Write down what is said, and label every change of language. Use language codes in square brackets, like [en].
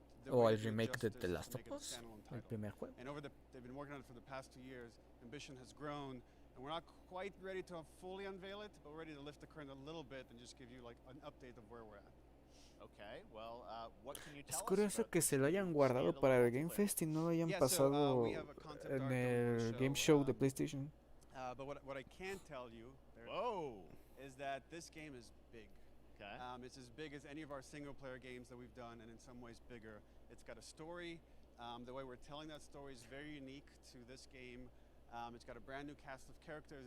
[es] ¿O el remake de The Last of Us? ¿El primer juego? [en] They've been working on it for the past 2 years. Ambition has grown, and we're not quite ready to fully unveil it, but we're ready to lift the curtain a little bit and just give you like an update of where we're at. Okay, well, what can you tell [es] Es curioso [en] about [es] que se lo hayan guardado para el Game Fest y no lo hayan pasado en el Game Show de PlayStation. [en] But what I can tell you is that this game is big. Okay. It's as big as any of our single-player games that we've done, and in some ways bigger. It's got a story. The way we're telling that story is very unique to this game. It's got a brand new cast of characters.